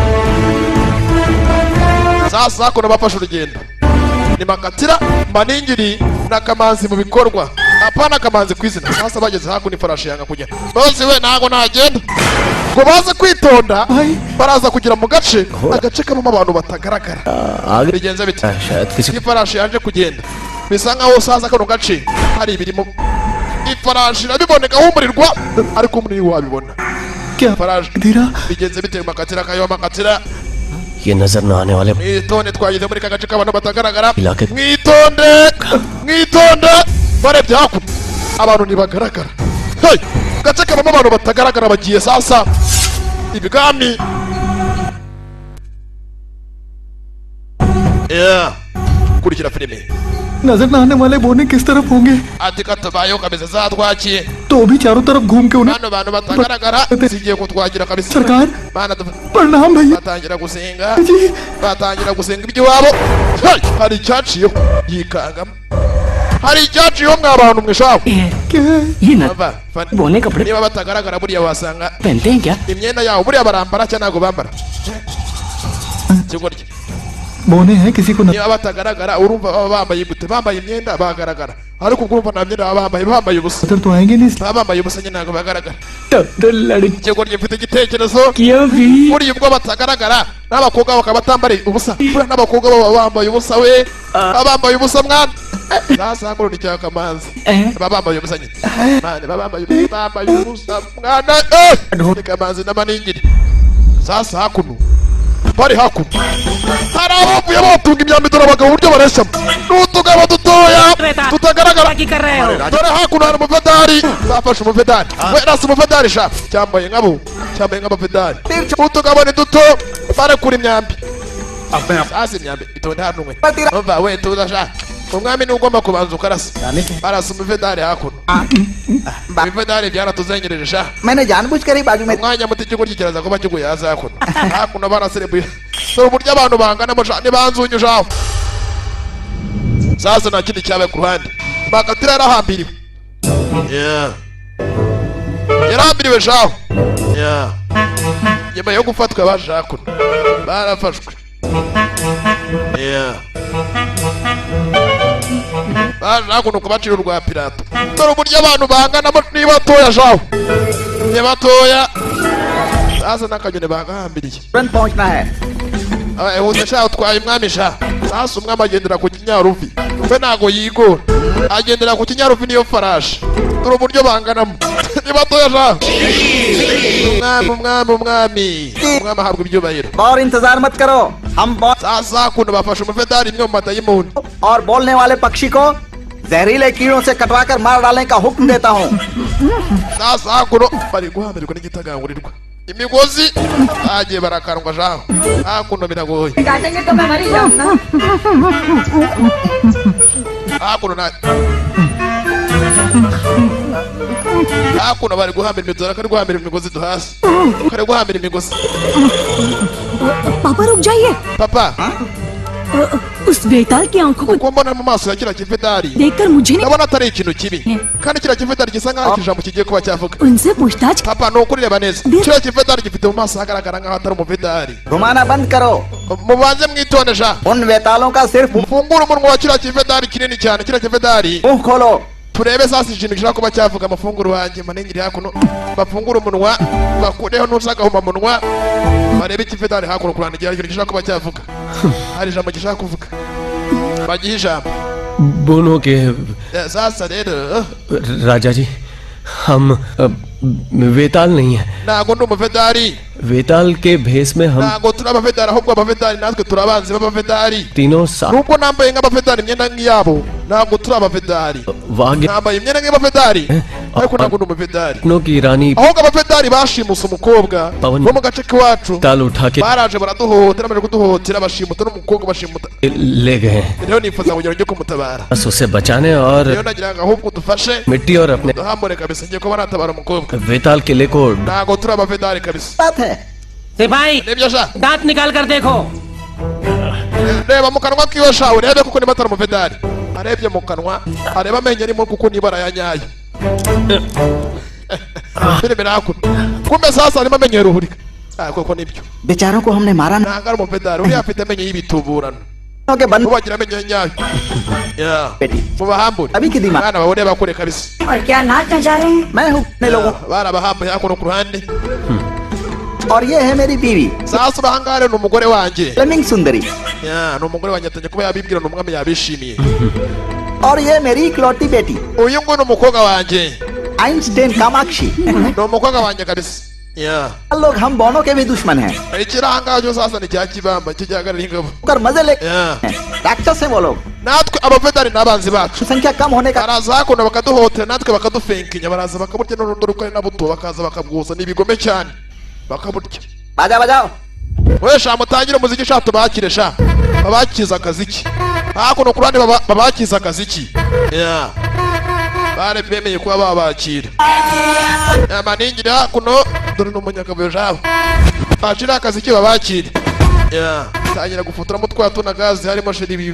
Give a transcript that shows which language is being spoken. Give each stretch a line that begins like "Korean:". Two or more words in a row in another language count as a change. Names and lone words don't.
Kinyarwanda: sasa kono bafashe urugendo ni Makatira maningiri na kamanzi mu bikorwa apana kamanzi kwizina sasa bageze hakuno ifarashi yanga kujya bose we ntago nagenda ngo baze kwitonda baraza kugira mu gace agace kabamo abantu batagaragara bigenze bite
Hindi: शायद किसी
Kinyarwanda: ifarashi yaje kugenda bisa nkaho sasa kano gace hari ibirimo ifarashi irabiboneka humurirwa ariko umuntu wabibona
Hindi: क्या
Kinyarwanda: ifarashi
Hindi: धीरा
Kinyarwanda: bigenze bite Makatira kayo Makatira
Hindi: ये नजर न आने वाले
Kinyarwanda: mwitonde twageze muri kagace k'abantu batagaragara Ilake. mwitonde barebye hakuno abantu ntibagaragara hey gace kabamo abantu batagaragara bagiye sasa ibwami kurikira filime
Hindi: नजर न आने वाले बोने किस तरफ होंगे
Kinyarwanda: ati katabayeho kabisa zatwakiye
Hindi: तो भी चारों तरफ घूम के उन्हें
Kinyarwanda: bano bantu batagaragara zigiye kutwagira kabisa
Hindi: सरकार
Kinyarwanda: bana
Hindi: प्रणाम भैया
Kinyarwanda: batangira gusenga
Hindi: जी
Kinyarwanda: batangira gusenga iby'iwabo hey hari icyaciyeho yikangamo hari icyaciyeho mwa bantu mwishabo
Hindi: क्या है ये न Ava, fani. बोने कपड़े
Kinyarwanda: niba batagaragara buriya wasanga
Hindi: पहनते हैं क्या
Kinyarwanda: imyenda yabo buriya barambara cyangwa ntabwo bambara kigoryi
Hindi: बोने हैं किसी को न
Kinyarwanda: niba batagaragara urumva baba bambaye gute bambaye imyenda bagaragara ariko ubwo urumva nta myenda baba bambaye ubusa
Hindi: नजर तो आएंगे नहीं
Kinyarwanda: baba bambaye ubusa nyine ntabwo bagaragara
Hindi: तब तो लड़की
Kinyarwanda: kigoryi mfite igitekerezo
Hindi: क्यों भी
Kinyarwanda: buriya ubwo batagaragara n'abakobwa bakaba batambariye ubusa buriya n'abakobwa baba bambaye ubusa we baba bambaye ubusa mwana nasa ngoro nicyaka amazi baba bambaye ubusa nyine mane baba bambaye ubusa mwana reka amazi n'amaningiri sasa hakuno bari hakuno hari abavuye batunga imyambi dore abagabo uburyo bareshamo n'utugabo dutoya
Hindi: वेताल
Kinyarwanda: tutagaragara
Hindi: की कर रहे हो
Kinyarwanda: dore hakuno hari umuvedari bafashe umuvedari we nasi umuvedari sha cyambaye nk'abavedari utugabo ni duto barekura imyambi sasa imyambi itonde hano umwe umva we tuza sha umwami ni ugomba kubanza ukarasa barasa umuvedari hakuno ibivedari byaratuzengereje sha
Hindi: मैंने जानबूझकर ही बाजू में
Kinyarwanda: umwanya muto ikigoryi kiraza kuba kiguye hasi hakuno hakuno baraserebuye dore uburyo abantu banganamo sha nibanzunyu shaho sasa nta kindi cyabaye ku ruhande makatira yarahambiriwe yarahambiriwe shaho nyuma yo gufatwa baje hakuno barafashwe baje hakuno kubacira urwa pirato dore uburyo abantu banganamo ni batoya shaho ni batoya sasa n'akanyoni bagahambiriye
Hindi: तुरंत पहुंचना है
Kinyarwanda: ihute sha utwaye umwami sha sasa umwami agendera ku kinyaruvi we ntago yigora agendera ku kinyaruvi niyo farashi dore uburyo banganamo ni batoya sha umwami ahabwa ibyubahiro
Hindi: और इंतजार मत करो हम
Kinyarwanda: sasa hakuno bafashe umuvedari imwe mu madayimoni
Hindi: और बोलने वाले पक्षी को जहरीले कीड़ों से कटवाकर मार डालने का हुक्म देता हूँ
Kinyarwanda: sasa hakuno bari guhambirwa n'igitagangurirwa imigozi bagiye barakarwa shaho hakuno biragoye
Hindi: काटेंगे तो मैं मर ही जाऊंगा
Kinyarwanda: hakuno na hakuno bari guhambira imigozi kari guhambira imigozi duhasi kari guhambira imigozi
Hindi: पापा रुक जाइए
Kinyarwanda: papa
Hindi: उस बेताल की आंखों को
Kinyarwanda: uko mbona mu maso ya kiriya kivedari
Hindi: देखकर मुझे नहीं
Kinyarwanda: ndabona atari ikintu kibi kandi kiriya kivedari gisa nk'aho ikijambo kigiye kuba cyavuga
Hindi: उनसे पूछताछ
Kinyarwanda: papa ni ukuri reba neza kiriya kivedari gifite mu maso hagaragara nk'aho atari umuvedari
Hindi: घुमाना बंद करो
Kinyarwanda: mubanze mwitonde sha
Hindi: उन वेतालों का सिर्फ
Kinyarwanda: mufungure umunwa wa kiriya kivedari kinini cyane kiriya kivedari
Hindi: मुंह खोलो
Kinyarwanda: turebe sasa ikintu gishobora kuba cyavuga amafunguro wanjye manengeri hakuno bafungure umunwa bakureho n'usagahuma munwa barebe ikivedari hakuno kurana igihe ikintu gishobora kuba cyavuga hari ijambo gishaka kuvuga bagihe ijambo
Hindi: बोनो के
Kinyarwanda: sasa rero
Hindi: राजा जी हम वेताल नहीं है
Kinyarwanda: ntago ndi umuvedari
Hindi: वेताल के भेष में हम
Kinyarwanda: ntago turi abavedari ahubwo abavedari natwe turi abanzi b'abavedari
Hindi: तीनों साथ
Kinyarwanda: nubwo nambaye nk'abavedari imyenda nk'iyabo ntago turi abavedari
Hindi: वाग्य
Kinyarwanda: nambaye imyenda nk'abavedari ariko ntago ndi umuvedari
Hindi: की रानी
Kinyarwanda: ahubwo abavedari bashimuse umukobwa bo mu gace k'iwacu
Hindi: ताल उठा के
Kinyarwanda: baraje baraduhohotera bamaze kuduhohotera bashimuta n'umukobwa bashimuta
Hindi: ले गए हैं
Kinyarwanda: rero nifuza kugira ngo kumutabara
Hindi: बस उसे बचाने और
Kinyarwanda: rero nagira ngo ahubwo udufashe
Hindi: मिट्टी और अपने
Kinyarwanda: duhambure kabisa ngiye kuba natabara umukobwa
Hindi: वेताल किले को
Kinyarwanda: ntago turi abavedari kabisa
Hindi: बात है सिपाही
Kinyarwanda: nibyo sha
Hindi: दांत निकाल कर देखो
Kinyarwanda: reba mu kanwa kiwe sha urebe kuko niba atari umuvedari arebye mu kanwa areba amenyo arimo kuko niba arayanyaye biri hakuno kumbe sasa arimo amenyo yeruhurika koko nibyo
Hindi: बेचारों को हमने मारा
Kinyarwanda: ntabwo ari umuvedari uriya afite amenyo y'ibituburano
Hindi: के बंद
Kinyarwanda: ubagira amenyo y'inyayo mubahambure
Hindi: अभी की दिमाग
Kinyarwanda: mwana bawe ureba kure kabisa
Hindi: और क्या नाच नचा रहे हैं मैं हूँ अपने लोगों
Kinyarwanda: barabahambuye hakuno ku ruhande
Hindi: और ये है मेरी बीवी
Kinyarwanda: sasa urahangaha rero ni umugore wanjye
Hindi: फ्लेमिंग सुंदरी
Kinyarwanda: ni umugore wanjye atangiye kuba yabibwira ni umwami yabishimiye
Hindi: और ये मेरी इकलौती बेटी
Kinyarwanda: uyu nguyu ni umukobwa wanjye
Hindi: आइंस्टाइन कामाक्षी
Kinyarwanda: ni umukobwa wanjye kabisa
Hindi: लोग हम दोनों के भी दुश्मन हैं
Kinyarwanda: ikirangaho cyo sasa ni cya kibamba cyo gihagarara ingabo
Hindi: कर मजे ले डॉक्टर से बोलो
Kinyarwanda: natwe abavedari n'abanzi bacu
Hindi: संख्या कम होने का
Kinyarwanda: baraza hakuno bakaduhotera natwe bakadufenkinya baraza bakaburya n'urundo rukari na buto bakaza bakabwuza ni ibigome cyane bakaburya
Hindi: बाजा बजाओ
Kinyarwanda: we sha mutangire umuziki sha tubakire sha babakiza akaziki hakuno ku ruhande babakiza akaziki bare bemeye kuba babakira maningire hakuno dore n'umunyakabuye jawe bacira akaziki babakire tangira gufotoramo twatuna gazi harimo sheri bibi